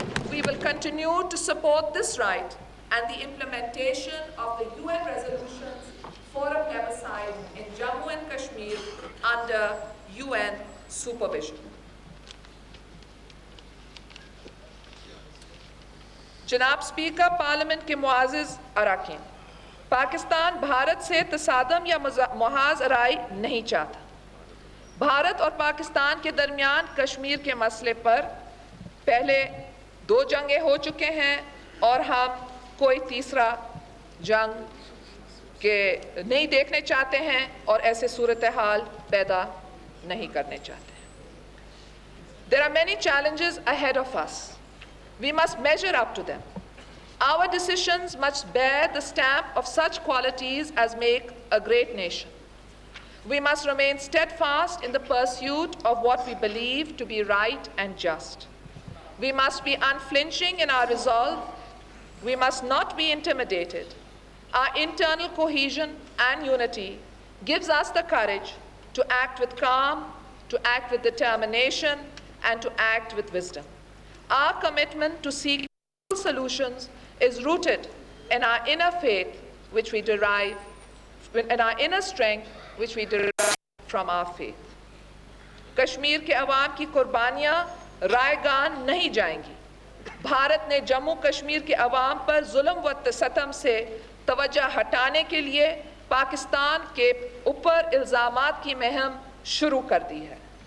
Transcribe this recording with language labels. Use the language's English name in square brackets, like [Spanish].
[English] We will continue to support this right and the implementation of the UN resolutions for a plebiscite in Jammu and Kashmir under UN supervision. [Urdu] جناب speaker, parliament کے معزز اراکین، پاکستان بھارت سے تصادم یا محاذ آرائی نہیں چاہتا. بھارت اور پاکستان کے درمیان کشمیر کے مسئلے پر پہلے 2 جنگیں ہو چکے ہیں اور ہم کوئی تیسرا جنگ کے نہیں دیکھنے چاہتے ہیں اور ایسے صورتحال پیدا نہیں کرنے چاہتے ہیں. [English] There are many challenges ahead of us. We must measure up to them. Our decisions must bear the stamp of such qualities as make a great nation. We must remain steadfast in the pursuit of what we believe to be right and just. We must be unflinching in our resolve. We must not be intimidated. Our internal cohesion and unity gives us the courage to act with calm, to act with determination, and to act with wisdom. Our commitment to seek solutions is rooted in our inner faith, which we derive, in our inner strength, which we derive from our faith. [Urdu] Kashmir کے عوام کی قربانیاں رائے گان نہیں جائیں گی. بھارت نے جموں کشمیر کے عوام پر ظلم و ستم سے توجہ ہٹانے کے لیے پاکستان کے اوپر الزامات کی مہم شروع کر دی ہے.